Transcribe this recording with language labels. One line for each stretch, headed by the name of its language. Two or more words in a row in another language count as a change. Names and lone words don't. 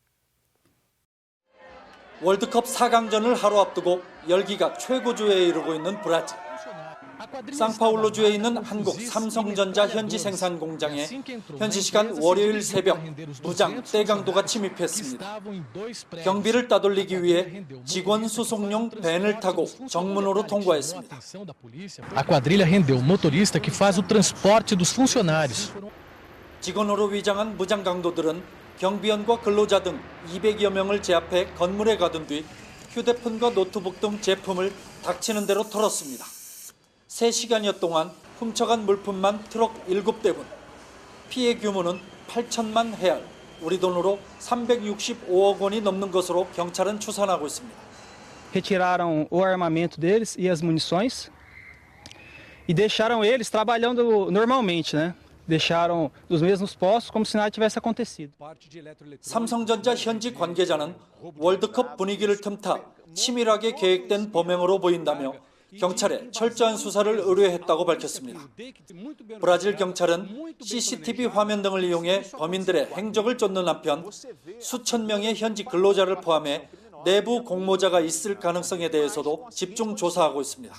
Korean: 월드컵 4강전을 하루 앞두고 열기가 최고조에 이르고 있는 브라질. 상파울루주에 있는 한국 삼성전자 현지 생산 공장에 현지 시간 월요일 새벽 무장 떼강도가 침입했습니다. 경비를 따돌리기 위해 직원 수송용 밴을 타고 정문으로 통과했습니다.
Portuguese: A quadrilha rendeu o motorista que faz o transporte dos funcionários.
Korean: 직원으로 위장한 무장 강도들은 경비원과 근로자 등 200여 명을 제압해 건물에 가둔 뒤 휴대폰과 노트북 등 제품을 닥치는 대로 털었습니다. 3시간여 동안 훔쳐간 물품만 트럭 7대분. 피해 규모는 8천만 헤알, 우리 돈으로 365억 원이 넘는 것으로 경찰은 추산하고 있습니다.
Portuguese: Retiraram o armamento deles e as munições e deixaram eles trabalhando normalmente, né? Deixaram os mesmos postos como se nada tivesse acontecido.
Korean: 삼성전자 현지 관계자는 월드컵 분위기를 틈타 치밀하게 계획된 범행으로 보인다며 경찰에 철저한 수사를 의뢰했다고 밝혔습니다. 브라질 경찰은 CCTV 화면 등을 이용해 범인들의 행적을 쫓는 한편 수천 명의 현지 근로자를 포함해 내부 공모자가 있을 가능성에 대해서도 집중 조사하고 있습니다.